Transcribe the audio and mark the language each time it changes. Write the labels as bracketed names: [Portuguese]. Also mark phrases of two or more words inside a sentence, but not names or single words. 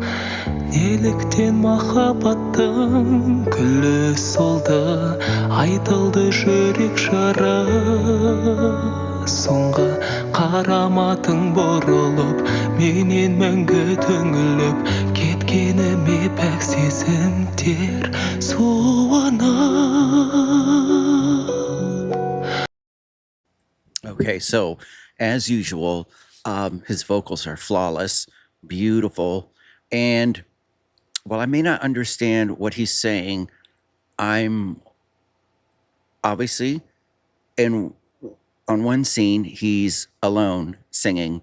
[Kazakh] Неліктен махаббаттың күлі солды, айтылды жүрек жары. Соңғы қараматың бұрылып, менен мәңгі түңіліп, кеткеніме пәк сезімдер суынып. [English] Okay, so as usual, his vocals are flawless, beautiful, and while I may not understand what he's saying, I'm obviously on one scene, he's alone singing.